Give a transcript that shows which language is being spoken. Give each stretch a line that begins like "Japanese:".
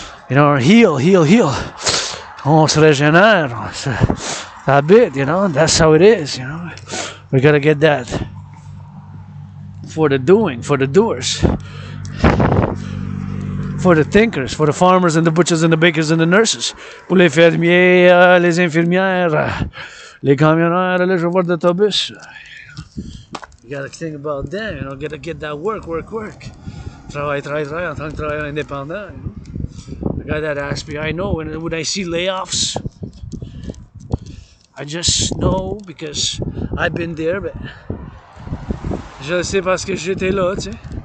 English: You know, heal.
French: On se régénère.
English: That bit, you know? That's how it is, you know? We gotta get that for the doing, for the doers. For the thinkers, for the farmers and the butchers and the bakers and the nurses.
French: Pour les fermiers, les infirmières, les camionneurs, les chauffeurs d'autobus.
English: You gotta think about them, you know, gotta get that work.
French: Travail en tant que travailleur indépendant.
English: You know? I got that aspect. I know when I see layoffs, I just know because I've been there, but
French: je le sais parce que j'étais là, tu sais.